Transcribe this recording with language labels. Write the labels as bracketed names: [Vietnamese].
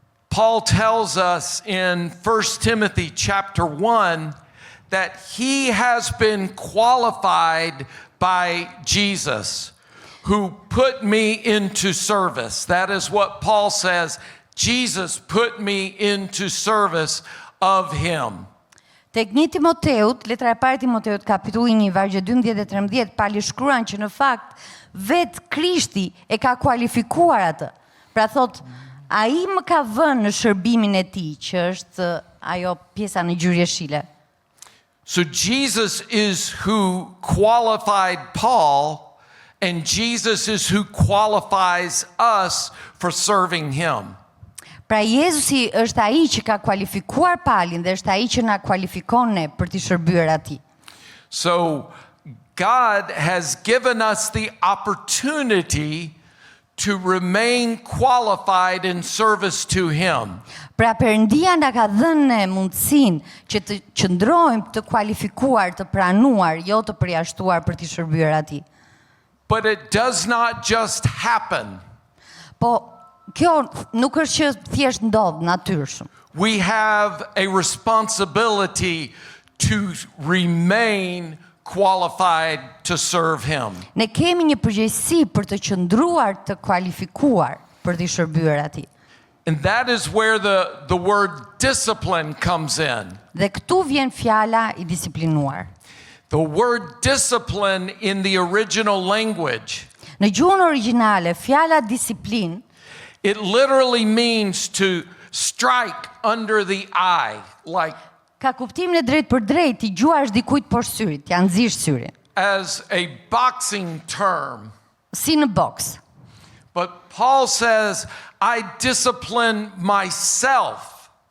[English] Paul tells us in 1 Timothy chapter 1 that he has been qualified by Jesus, who put me into service. That is what Paul says. Jesus put me into service of him. [Albanian] Tek 1 Timoteut, letra e parë Timoteut, kapitulli 1, vargje 12 dhe 13, Pali shkruan që në fakt vet Krishti e ka kualifikuar atë. Pra thot, ai më ka vënë në shërbimin e tij, që është ajo pjesa në gjyrjeshile. [English] So Jesus is who qualified Paul, and Jesus is who qualifies us for serving him. [Albanian] Pra Jezusi është ai që ka kualifikuar Palin dhe është ai që na kualifikon ne për të shërbyer atij. [English] So God has given us the opportunity to remain qualified in service to him. [Albanian] Pra Perëndia na ka dhënë ne mundësinë që të qëndrojmë të kualifikuar, të pranuar, jo të përjashtuar për të shërbyer atij. [English] But it does not just happen. [Albanian] Po kjo nuk është që thjesht ndodh natyrshëm. [English] We have a responsibility to remain qualified to serve him. [Albanian] Ne kemi një përgjegjësi për të qëndruar të kualifikuar për të shërbyer atij. [English] And that is where the word discipline comes in. [Albanian] Dhe këtu vjen fjala I disiplinuar. [English] The word discipline in the original language, [Albanian] Në gjuhën origjinale, fjala disiplinë [English] it literally means to strike under the eye, like [Albanian] ka kuptimin e drejt për drejt, I gjuash dikujt poshtë syrit, ja nxish syrin. [English] as a boxing term. [Albanian] Si në boks. [English] But Paul says, I discipline myself.